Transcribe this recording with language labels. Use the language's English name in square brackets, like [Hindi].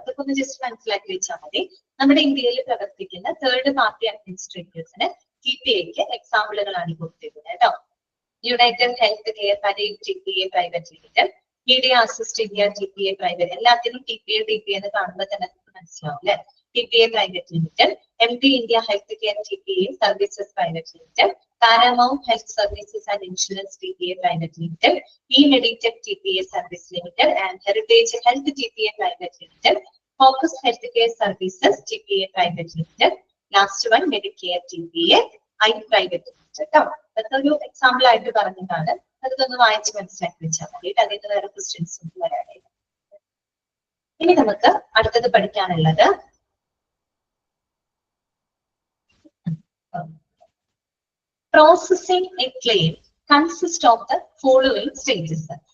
[Malayalam] അതൊക്കെ ഒന്ന് ജസ്റ്റ് മനസ്സിലാക്കി വെച്ചാൽ മതി. നമ്മുടെ ഇന്ത്യയിൽ പ്രവർത്തിക്കുന്ന തേർഡ് പാർട്ടി അഡ്മിനിസ്ട്രേറ്റേഴ്സിന് TPAക്ക് എക്സാമ്പിളുകളാണ് കൊടുത്തിരിക്കുന്നത് കേട്ടോ. United health care TPA private limited, media assist India TPA private, എല്ലാത്തിനും TPA എന്ന് കാണുമ്പോൾ തന്നെ മനസ്സിലാവും അല്ലെ. [English] TPA private limited, MD India health care TPA services private limited, Paramount Health Services and Insurance TPA Private Limited, E-Meditech TPA Service Limited, and Heritage Health TPA Private Limited, Focus Healthcare Services TPA Private Limited, last one Medicare TPA I Private Limited. [Malayalam] അതൊരു example ആയിട്ട് പറഞ്ഞിട്ടാണ്, അതൊന്ന് വായിച്ച് മനസ്സിലാക്കി വെച്ചാൽ മതി. അതിന് വേറെ ക്വസ്റ്റ്യൻസ് ഒന്നും വരാനായിട്ട്. ഇനി നമുക്ക് അടുത്തത് പഠിക്കാനുള്ളത് [English] Processing a claim consist of the following stages.